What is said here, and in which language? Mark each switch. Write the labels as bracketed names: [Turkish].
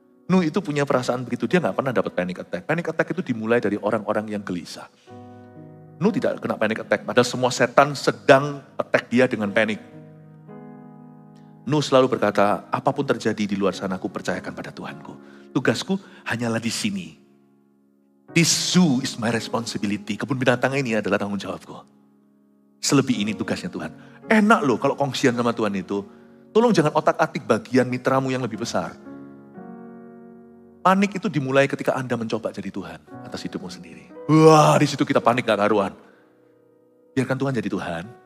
[Indonesian] Nuh itu punya perasaan begitu, dia gak pernah dapat panic attack. Panic attack itu dimulai dari orang-orang yang gelisah. Nuh tidak kena panic attack, padahal semua setan sedang attack dia dengan panik. Nuh selalu berkata, apapun terjadi di luar sana, aku percayakan pada Tuhanku. Tugasku hanyalah di sini. [English] This zoo is my responsibility. [Indonesian] Kebun binatang ini adalah tanggung jawabku. Selebih ini tugasnya Tuhan. Enak loh kalau kongsian sama Tuhan itu. Tolong jangan otak-atik bagian mitramu yang lebih besar. Panik itu dimulai ketika Anda mencoba jadi Tuhan atas hidupmu sendiri. Wah, di situ kita panik gak karuan. Biarkan Tuhan jadi Tuhan.